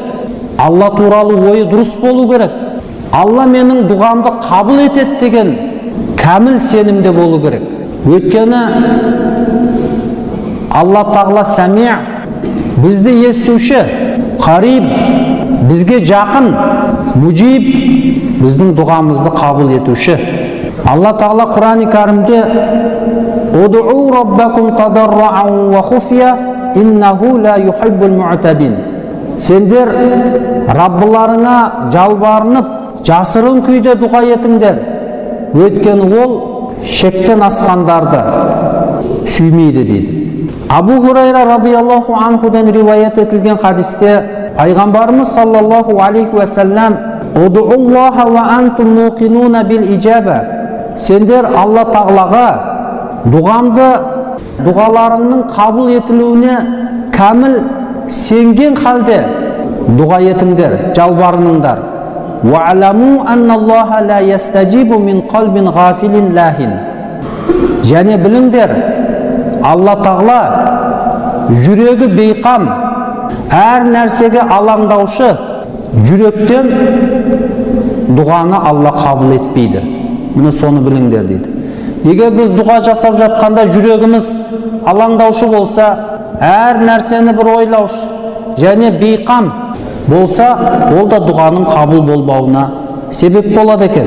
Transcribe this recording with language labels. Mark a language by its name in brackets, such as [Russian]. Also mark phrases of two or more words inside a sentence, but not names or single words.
[Kazakh] Алла туралы ойы дұрыс болу керек. Алла менің дұғамды қабыл етеді деген кәміл сенімде болу керек. Өйткені Алла Тағала сәми, бізді естуші, қариб, бізге жақын, мужиб, біздің дұғамызды қабыл етуші. Алла Тағала Құран-ы Кәрімде [Arabic] «ادعوا ربكم تضرعا وخفية إنه لا يحب المعتدين». [Kazakh] Сендер Раббыларыңа жалбарынып, жасырын күйде дұға етіңдер. Өйткені ол шектен асқандарды сүймейді дейді. Абу Хурайра [Arabic] رضي الله عنه [Kazakh] риуаят етілген хадисте пайғамбарымыз [Arabic] صلى الله عليه وسلم «ادعوا الله وأنتم موقنون بالإجابة». [Kazakh] Сендер Алла Тағалаға дұғаларыңның қабыл етілуіне кәміл сенген халде дұға етіңдер, жалбарыныңдар. [Arabic] «واعلموا أن الله لا يستجيب من قلب غافل لاه». [Kazakh] Және біліңдер, Алла Тағала жүрегі бейқам, әр нәрсеге алаңдаушы жүректен дұғаны Алла қабыл етпейді. Мұны соны біліңдер дейді. Егер біз дұға жасап жатқанда жүрегіміз алаңдаушы болса, әр нәрсені бір ойлаушы және бейқам болса, ол да дұғаның қабыл болмауына себеп болады екен.